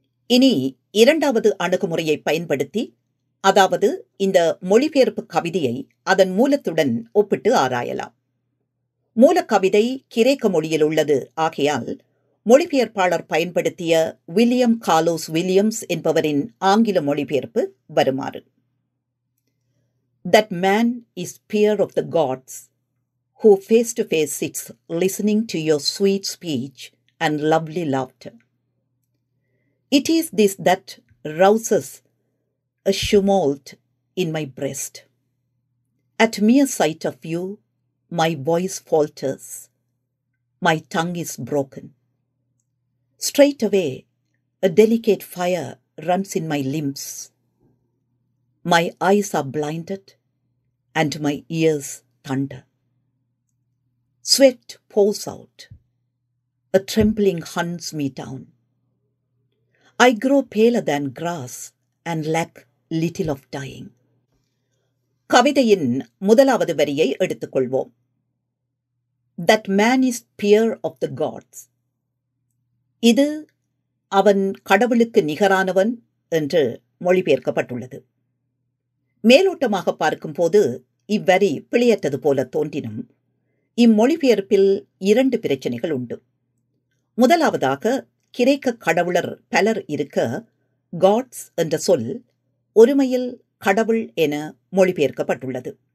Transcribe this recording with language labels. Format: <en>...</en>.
<ta>இனி இரண்டாவது அணுகுமுறையை பயன்படுத்தி, அதாவது இந்த மொழிபெயர்ப்பு கவிதையை அதன் மூலத்துடன் ஒப்பிட்டு ஆராயலாம். மூலக்கவிதை கிரேக்க மொழியில் உள்ளது ஆகையால் மொழிபெயர்ப்பாளர் பயன்படுத்திய வில்லியம் கார்லோஸ் வில்லியம்ஸ் என்பவரின் ஆங்கில மொழிபெயர்ப்பு வருமாறு:</ta> <en>That man is peer of the gods, who face to face sits listening to your sweet speech and lovely laughter. It is this that rouses a tumult in my breast. At mere sight of you, my voice falters, my tongue is broken. Straightway, a delicate fire runs in my limbs. My eyes are blinded, and my ears thunder. Sweat pours out. A trembling hunts me down. I grow paler than grass and lack little of dying.</en> <ta>கவிதையின் முதலாவது வரியை எடுத்துக்கொள்வோம்.</ta> <en>That man is peer of the gods.</en> <ta>இது அவன் கடவுளுக்கு நிகரானவன் என்று மொழிபெயர்க்கப்பட்டுள்ளது. மேலோட்டமாக பார்க்கும்போது இவ்வரி பிழையற்றது போல தோன்றினும் இம்மொழிபெயர்ப்பில் 2 பிரச்சனைகள் உண்டு. முதலாவதாக கிரேக்க கடவுளர் பலர் இருக்க காட்ஸ் என்ற சொல் ஒருமையில் கடவுள் என மொழிபெயர்க்கப்பட்டுள்ளது.</ta>